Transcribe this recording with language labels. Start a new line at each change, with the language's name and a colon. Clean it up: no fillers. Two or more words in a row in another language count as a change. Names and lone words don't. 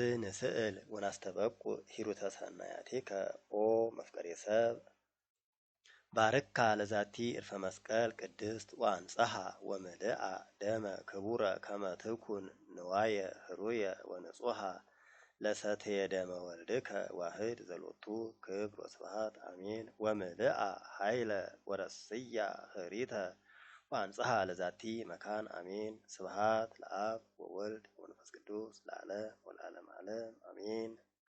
Geez: ንስእል ወናስተበቁ ሂሩተ ሰናያቲከ ኦ መፍቀሬ ሰብ ባርካ ለዛቲ ዕርፈ መስቀል ቅድስት ወአንጽሐ ወምልአ ደመ ክቡረ ከመ ትኩን ንዋየ ህሩየ ወንጹሐ ለሰትየ ደመ ወልድከ ዋህድ ዘሎቱ ክብር ወስብሐት አሜን። ወምልአ ኃይለ ወረስያ ህሪተ ወአንጽሐ ለዛቲ መካን አሜን። ስብሐት ለአብ ወወልድ ወመንፈስ ቅዱስ ለዓለም ወለዓለመ ዓለም አሜን።